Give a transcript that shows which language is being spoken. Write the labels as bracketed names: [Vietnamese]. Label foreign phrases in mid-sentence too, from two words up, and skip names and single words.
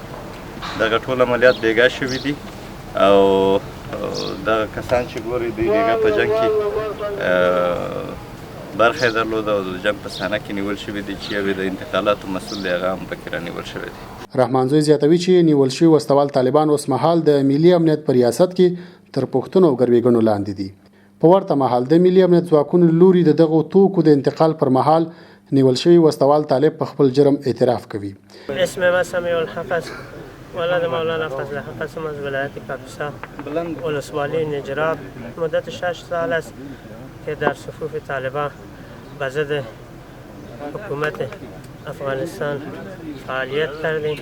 [Pashto] دغه ټول عملیات بېګا شوي دي او دغه کسان چې ګورئ دوی بېګا په جنګ کې برخه یې درلوده او د جنګ په صحنه کې نیول شوي دي چې یو د انتقالاتو مسؤل دی هغه هم پکې رانیول شوی دی. رحمان زوی زیاتوي چې نیول شوي وسوال طالبان اوس مهال د ملي امنیت په ریاست کې تر پوښتنو او ګروېږنو لاندې دي. په ورته مهال د ملي امنیت ځواکونو لوري د دغو توکو د انتقال پر مهال نیول شوي وسوال طالب په خپل جرم اعتراف کوي. [Persian] اسم ما سمیع الحق است، ولد مولانا فضل حق است، از ولایت کاپیسا ولسوالی نجراب. مدت 6 سال است که در صفوف طالبان به ضد حکومت افغانستان فعالیت کردیم.